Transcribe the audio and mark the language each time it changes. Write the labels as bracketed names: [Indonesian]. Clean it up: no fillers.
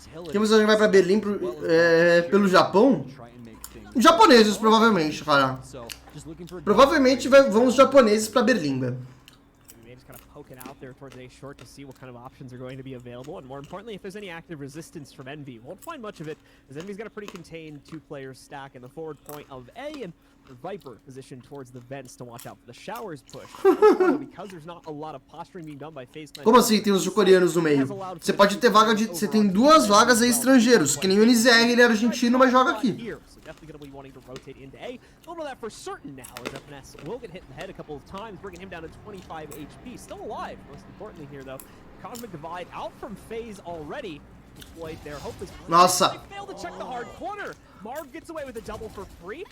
[Portuguese] Quem você acha que vai pra Berlim pelo Japão? Japoneses, provavelmente, cara. Provavelmente vão os japoneses pra Berlim, velho. [English] Poking out there towards A short to see what kind of options are going to be available, and more importantly, if there's any active resistance from Envy. Won't find much of it, as Envy's got a pretty contained 2-player stack in the forward point of A, and the Viper positioned towards the vents to watch out for the showers push. Because there's not a lot of posturing being done by FaZe. [Portuguese] Como assim tem os coreanos no meio? Você pode ter vaga de... Você tem 2 vagas aí estrangeiros, que nem o NZR, ele é argentino, mas joga aqui. [English] Definitely going to be wanting to rotate into A. Don't know that for certain now, as FNS will get hit in the head a couple of times, bringing him down to 25 HP. Still alive, most importantly here, though. Cosmic Divide out from FaZe already. Deployed there. Hope is... [Portuguese] Nossa! [English] They failed to check the hard corner. Marv gets away with a double for free.